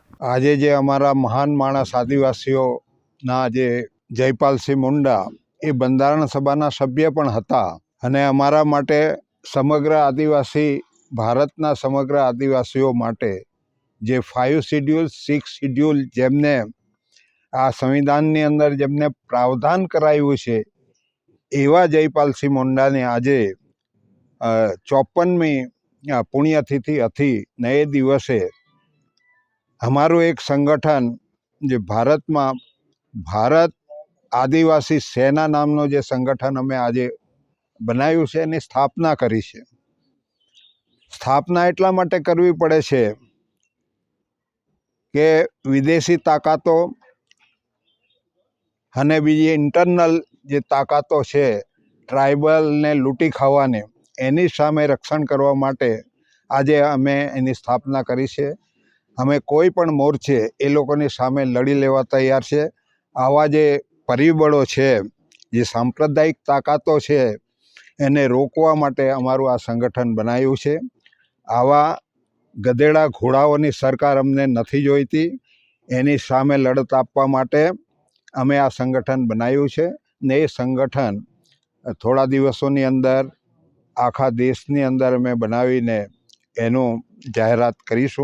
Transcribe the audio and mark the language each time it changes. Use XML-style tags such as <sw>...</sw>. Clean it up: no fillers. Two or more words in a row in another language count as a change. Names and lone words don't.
<gu>આજ જે અમારા મહાન માણસ આદિવાસીઓ ના જે જયપાલ સિંહ મુંડા એ બંધારણ સભાના સભ્ય પણ હતા અને અમારા માટે સમગ્ર આદિવાસી ભારતના સમગ્ર આદિવાસીઓ માટે જે 5 શેડ્યૂલ 6 શેડ્યૂલ જેમને આ સંવિધાનની અંદર જેમને પ્રાવધાન કરાયું છે એવા જયપાલ સિંહ મુંડા ને આજે 54મી પુણ્યતિથિ હતી ને એ દિવસે અમારૂ એક સંગઠન જે ભારત મેં ભારત આદિવાસી સેના નામનો જે સંગઠન અમે આજે બનાવ્યું છે એની સ્થાપના કરી છે। સ્થાપના એટલા માટે કરવી પડે છે કે વિદેશી તાકતો અને બીજી ઇન્ટરનલ જે તાકતો છે ટ્રાઇબલ ને લૂટી ખાવાને એની સામે રક્ષણ કરવા માટે આજે અમે એની સ્થાપના કરી છે। અમે કોઈ પણ મોરચે એ લોકોની સામે લડી લેવા તૈયાર છે। આવા જે પરિબળો છે જે સાંપ્રદાયિક તાકતો છે એને રોકવા માટે અમારૂ આ સંગઠન બનાવ્યું છે। આવા ગધેડા ઘોડાઓની સરકાર અમને નથી જોઈતી, એની સામે લડત આપવા માટે અમે આ સંગઠન બનાવ્યું છે ને એ સંગઠન થોડા દિવસોની અંદર આખા દેશની અંદર અમે બનાવીને એનુ જાહેરાત કરીશું।</gu>